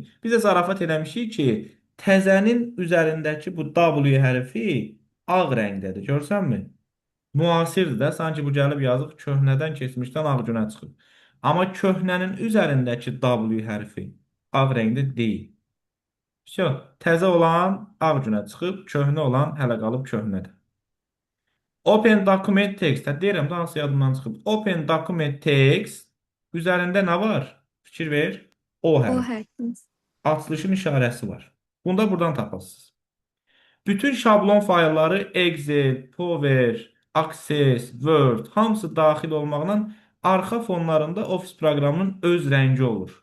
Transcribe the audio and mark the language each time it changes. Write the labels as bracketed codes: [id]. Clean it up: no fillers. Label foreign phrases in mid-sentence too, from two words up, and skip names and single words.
[az] Biz də zarafat eləmişik ki, təzənin üzərindəki bu W hərfi ağ rəngdədir. Görsənmi? Müasirdir də, sanki bu gəlib yazıq köhnədən keçmişdən ağ günə çıxıb. Amma köhnənin üzərindəki W hərfi ağ rəngdə deyil. Təzə olan ağ günə çıxıb, köhnə olan hələ qalıb köhnədir. [en] Open document text. [az] Deyirəm də hansı yadımdan çıxıb. [en] Open document text [az] üzərində nə var? Fikir ver. O O hərfi. hərfi. Açılışın işarəsi var. Bunda buradan tapasınız. Bütün şablon faylları Excel, Power, Access, Word hamısı daxil olmaqla arxa fonlarında Office proqramının öz rəngi olur.